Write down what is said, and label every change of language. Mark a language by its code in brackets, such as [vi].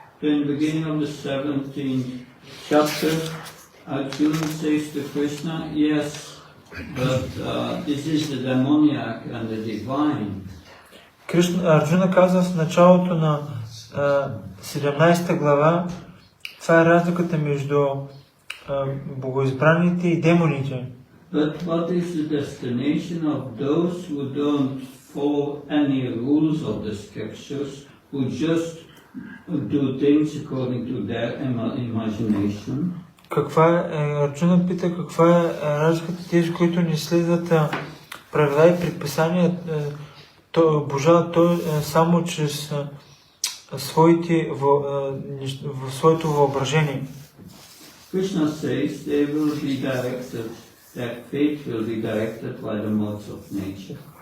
[en] So in the beginning of the 17th chapter, Arjuna says to Krishna, yes, but this is the demoniac and the divine. [bg] Арджуна казва в началото на 17 глава, това е разликата между богоизбраните и демоните. [en] But what is the destination of those who don't follow any rules of the scriptures, who just do things according to their imagination? [bg] Арджуна пита каква е разликата тези, които не следват правила и предписания, обожават той само чрез своето въображение. [en] Krishna says they will be directed, their fate will be directed by the modes of nature.